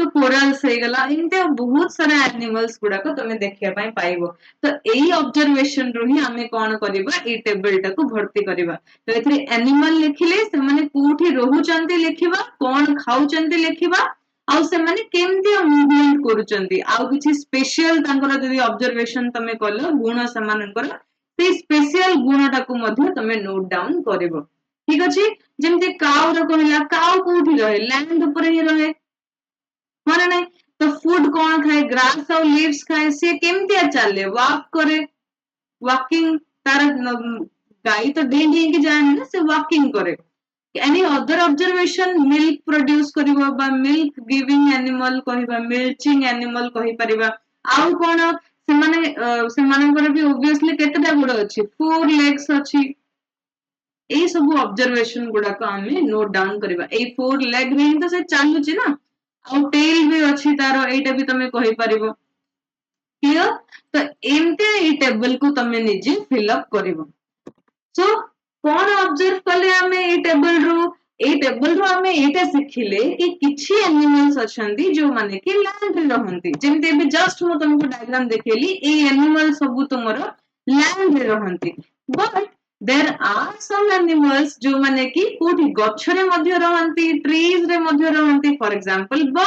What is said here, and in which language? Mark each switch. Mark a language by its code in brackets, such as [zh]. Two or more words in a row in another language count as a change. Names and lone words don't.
[or] କୋରାଲ୍ସ ହେଇଗଲା ଏମିତି ବହୁତ ସାରା ଆନିମଲ୍ସ ଗୁଡାକ ତମେ ଦେଖିବା ପାଇଁ ପାଇବ ତ ଏଇ ଅବଜରଭେସନ ରୁ ହିଁ ଆମେ କଣ କରିବା ଏଇ ଟେବଲ ଟାକୁ ଭର୍ତ୍ତି କରିବା ତ ଏଥିରେ ଆନିମାଲ ଲେଖିଲେ ସେମାନେ କୋଉଠି ରହୁଛନ୍ତି ଲେଖିବା କଣ ଖାଉଛନ୍ତି ଲେଖିବା ଆଉ ସେମାନେ କେମିତି ମୁଭମେଣ୍ଟ କରୁଛନ୍ତି ଆଉ କିଛି ସ୍ପେଶିଆଲ ତାଙ୍କର ଯଦି ଅବଜରଭେସନ ତମେ କଲ ଗୁଣ ସେମାନଙ୍କର ସେଇ ସ୍ପେଶିଆଲ ଗୁଣଟାକୁ ମଧ୍ୟ ତମେ [en] note down [or] କରିବ ଠିକ ଅଛି ଯେମିତି କାଉର କହିଲା କାଉ କୋଉଠି ରହେ ଲ୍ୟାଣ୍ଡ ଉପରେ ହିଁ ରହେ ହଁ ନା ନାଇଁ ତ ଫୁଡ କଣ ଖାଏ ଗ୍ରାସ ଆଉ ଲିଭ୍ସ ଖାଏ ସିଏ କେମିତିଆ ଚାଲେ ୱାକ୍ କରେ ୱାକିଂ ତାର ଗାଈ ତ ଡେଇଁ ଡେଇଁକି ଯାଏନି ନା ସେ ୱାକିଂ କରେ [en] any other observation milk produce [or] କରିବ ବା [en] milk giving animal [or] କହିବା [en] milching animal [or] କହିପାରିବା ଆଉ କଣ ସେମାନେ ସେମାନଙ୍କର ବି obviously କେତେଟା ଗୋଡ ଅଛି 4 legs ଅଛି ଏଇ ସବୁ ଅବଜରଭେସନ ଗୁଡାକ ଆମେ [en] note down [or] କରିବା ଏଇ 4 leg ରେ ହିଁ ତ ସେ ଚାଲୁଛି ନା ଆଉ ଟେଲ ବି ଅଛି ତାର ଏଇଟା ବି ତମେ କହିପାରିବ କ୍ଲିୟର ତ ଏମିତି ଏଇ ଟେବଲ କୁ ତମେ ନିଜେ ଫିଲଅପ କରିବ ସୋ କଣ ଅବଜର୍ଭ କଲେ ଆମେ ଏଇ ଟେବଲ ରୁ ଆମେ ଏଇଟା ଶିଖିଲେ କି କିଛି ଆନିମଲ୍ସ ଅଛନ୍ତି ଯୋଉମାନେ କି ଲ୍ୟାଣ୍ଡରେ ରହନ୍ତି ଯେମିତି ଏବେ ଜଷ୍ଟ ମୁଁ ତମକୁ ଡାଇଗ୍ରାମ ଦେଖେଇଲି ଏଇ ଆନିମଲ ସବୁ ତୁମର ଲ୍ୟାଣ୍ଡରେ ରହନ୍ତି [en] but there are some animals [or] ଯୋଉମାନେ କି କୋଉଠି ଗଛରେ ମଧ୍ୟ ରହନ୍ତି ଟ୍ରିଜ ରେ ମଧ୍ୟ ରହନ୍ତି [en] for example